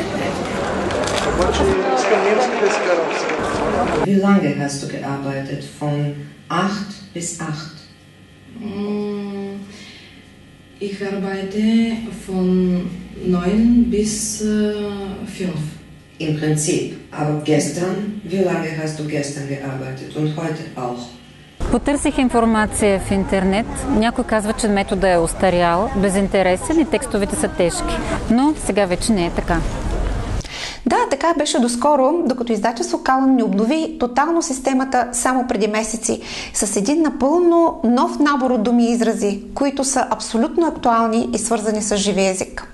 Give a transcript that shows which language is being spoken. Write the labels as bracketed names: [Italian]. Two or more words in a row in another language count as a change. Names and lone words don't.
[Bulgarian] Обаче искам немски да си карам сега. [German] Wie lange hast du gearbeitet? Von 8 bis 8? Ich arbeite von 9 bis 5. Im Prinzip. Aber gestern, wie lange hast du gestern gearbeitet? Und heute auch? [Bulgarian] Потърсих информация в интернет. Някой казва, че методът е остарял, безинтересен и текстовете са тежки. Но сега вече не е така. Да, така беше доскоро, докато издателство Калън не обнови тотално системата само преди месеци с един напълно нов набор от думи и изрази, които са абсолютно актуални и свързани с живия език.